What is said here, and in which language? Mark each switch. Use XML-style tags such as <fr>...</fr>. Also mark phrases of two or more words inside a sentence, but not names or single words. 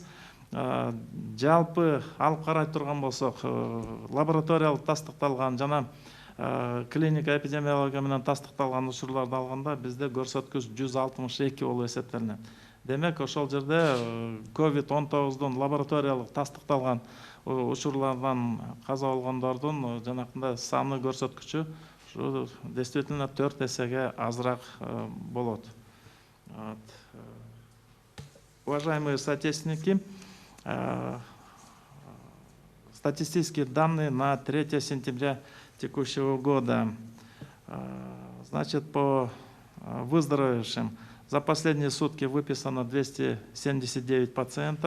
<ky>Жалпы алып карай турган болсок, лабораториялык тастыкталган жана клиника эпидемиология менен тастыкталган учурларды алганда бизде көрсөткүч 162 болуп эсептелинет. Демек, ошол жерде COVID-19 лабораториялык тастыкталган учурлардан каза болгондордун жанакындай саны көрсөткүчү действительно 4 эсеге азыраак болот.</ky> <ru>Уважаемые соотечественники, статистические данные на 3 сентября текущего года. Значит, по выздоровевшим за последние сутки выписано 279 пациентов.</ru>